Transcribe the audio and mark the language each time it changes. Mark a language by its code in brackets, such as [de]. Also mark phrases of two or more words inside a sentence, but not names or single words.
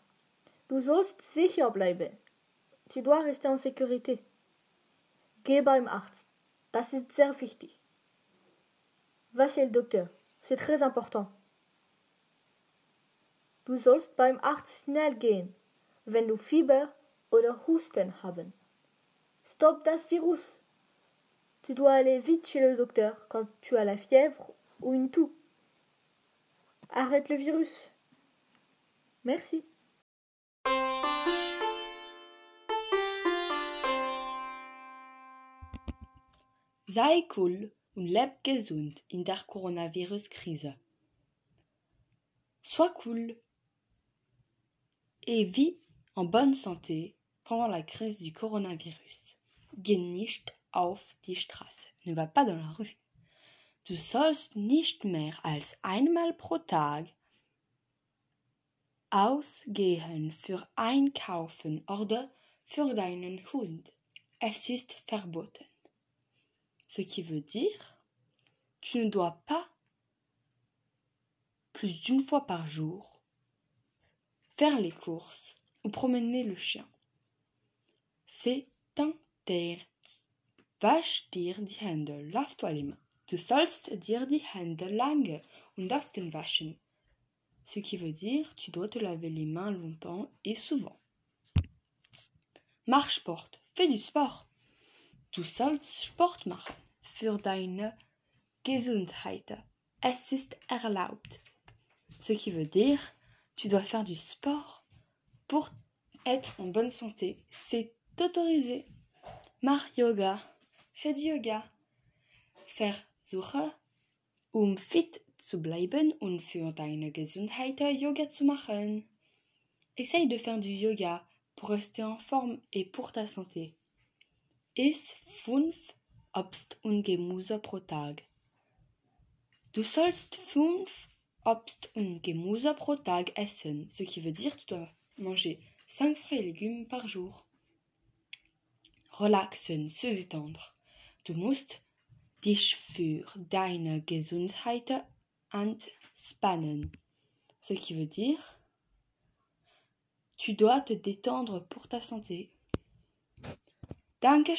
[de] Du sollst sicher bleiben. [fr] Tu dois rester en sécurité. [de] Geh beim Arzt. Das ist sehr wichtig. [fr] Va chez le docteur. C'est très important. [de] Du sollst beim Arzt schnell gehen, wenn du Fieber oder Husten haben. Stop das Virus. [fr] Tu dois aller vite chez le docteur quand tu as la fièvre ou une toux. Arrête le virus. Merci. [de] Sei cool und leb gesund in der Coronavirus-Krise. [fr] Sois cool et vis en bonne santé pendant la crise du coronavirus. [de] Geh nicht auf die Straße. [fr] Ne va pas dans la rue. [de] Du sollst nicht mehr als einmal pro Tag ausgehen für Einkaufen oder für deinen Hund. Es ist verboten. [fr] Ce qui veut dire, tu ne dois pas, plus d'une fois par jour, faire les courses ou promener le chien. C'est interdit. [de] Wasch dir die Hände, [fr] lave-toi les mains. [de] Du sollst dir die Hände lange und often waschen. [fr] Ce qui veut dire, tu dois te laver les mains longtemps et souvent. [de] Mach Sport, [fr] fais du sport. [de] Du sollst Sport machen für deine Gesundheit. Es ist erlaubt. [fr] Ce qui veut dire, tu dois faire du sport pour être en bonne santé. C'est autorisé. [de] Mach Yoga, [fr] fais du yoga. [de] Versuche, fit zu bleiben und für deine Gesundheit Yoga zu machen. [fr] Essaye de faire du yoga pour rester en forme et pour ta santé. [de] Iss 5 Obst und Gemüse pro Tag. Du sollst 5 Obst und Gemüse pro Tag essen, [fr] ce qui veut dire que tu dois manger 5 fruits et légumes par jour. Relaxen, se détendre. [de] Du musst dich für deine Gesundheit entspannen, [fr] ce qui veut dire tu dois te détendre pour ta santé.